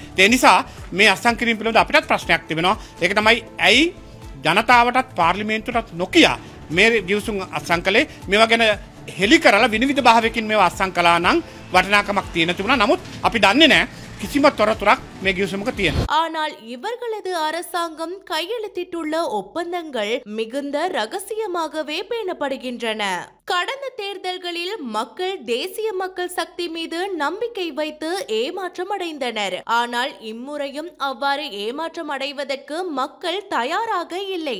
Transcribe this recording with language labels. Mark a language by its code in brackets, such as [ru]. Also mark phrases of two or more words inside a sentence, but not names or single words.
[si] ඒ නිසා මේ අත්සන් කිරීම පිළිබඳව අපිටත් ප්‍රශ්නයක් තිබෙනවා. ඒක තමයි ඇයි ජනතාවටත් පාර්ලිමේන්තුවටත් නොකිය මේ ගිවිසුම් අත්සන් කළේ. මේවා ගැන හෙළි කරලා විනිවිද භාවයකින් මේවා අත්සන් කළා නම් වටිනාකමක් තියෙන තිබුණා. නමුත් අපි දන්නේ නැහැ කිසිම තොරතුරක් මේ ගිවිසුමක තියෙනවා. [ta] ஆனால் இவர்களது அரசாங்கம் கையெழுத்திட்டுள்ள ஒப்பந்தங்கள் மிகுந்த ரகசியமாகவே பேணப்படுகின்றன. கடந்த தேர்தல்களில் மக்கள் தேசிய மக்கள் சக்தி மீது நம்பிக்கை வைத்து ஏமாற்றம் அடைந்தனர். ஆனால் இம்முறையும் அவ்வாறு ஏமாற்றம் அடைவதற்கு மக்கள் தயாராக இல்லை.